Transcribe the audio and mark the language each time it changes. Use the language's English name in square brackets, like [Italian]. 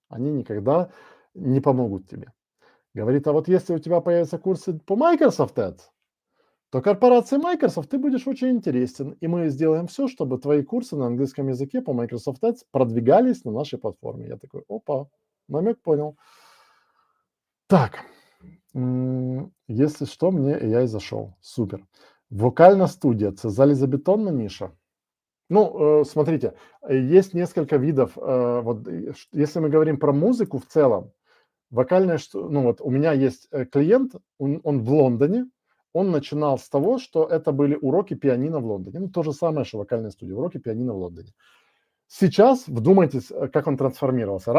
[Russian] Они никогда не помогут тебе. Говорит: а вот если у тебя появятся курсы по Microsoft Ads, то корпорации Microsoft ты будешь очень интересен, и мы сделаем все, чтобы твои курсы на английском языке по Microsoft Ads продвигались на нашей платформе. Я такой: опа, намек понял. Так, если что, мне AI зашел. Супер. [Ukrainian] Вокальна студия – це залізобетонна ниша? [Russian] Ну, смотрите, есть несколько видов. Вот если мы говорим про музыку в целом, вокальная, ну вот у меня есть клиент, он в Лондоне, он начинал с того, что это были уроки пианино в Лондоне. Ну, то же самое, что вокальная студия, уроки пианино в Лондоне. Сейчас, вдумайтесь, как он трансформировался.